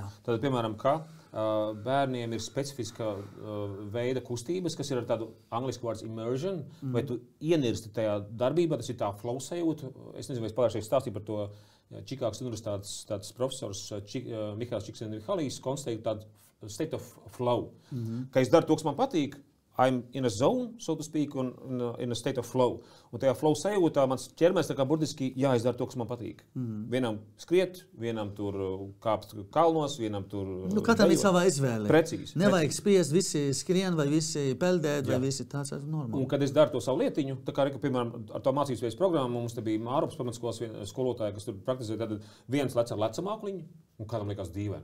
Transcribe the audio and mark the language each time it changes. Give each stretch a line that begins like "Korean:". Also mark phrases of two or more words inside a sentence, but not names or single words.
Latvian: Tad, piemēram, ka bērniem ir specifiska veida kustības, kas ir ar tādu anglisku vārds immersion, vai tu ienirsti tajā darbībā, tas ir tā flow sajūta. Es nezinu, vai es pagājušajā stāstīju par to Čikāgas universitātes tāds profesors Mihāls Čiksens-Mihalijs konstatēja tādu
English: state of flow,
Latvian: ka es daru to, kas man patīk,
English: I'm in a zone, so to speak, un in a state of flow.
Latvian: Un tajā flow sajūtā mans ķermenis tā kā burtiski jāizdara to, kas man patīk. Vienam skriet, vienam tur kāpt kalnos, vienam tur... Katram ir savā izvēle. Precīzi. Nevajag spiest, visi skrien vai visi peldēt, vai visi tāds ir normāli. Un kad es daru to savu lietiņu, tā kā, piemēram, ar to mācībspējas programmu, mums te bija Mārupas pamatskolas skolotāja, kas tur praktizēja, tad viens lec ar lecamākliņu, un kādam likās dīvaini.